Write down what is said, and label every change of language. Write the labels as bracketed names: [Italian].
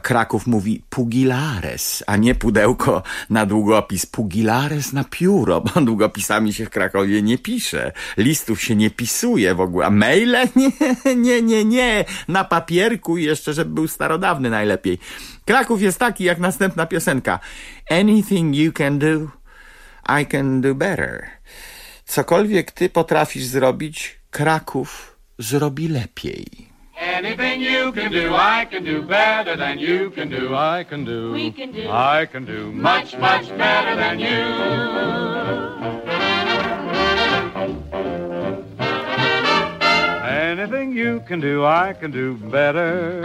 [Polish] Kraków mówi pugilares, a nie pudełko na długopis. Pugilares na pióro, bo długopisami się w Krakowie nie pisze. Listów się nie pisuje w ogóle. A maile? Nie. Na papierku i jeszcze, żeby był starodawny najlepiej. Kraków jest taki jak następna piosenka. [English] Anything you can do, I can do better. [Polish] Cokolwiek ty potrafisz zrobić, Kraków zrobi lepiej. [English] Anything you can do, I can do better than you can do. I can do. We can do. I can do much, much better than you. Anything you can do better.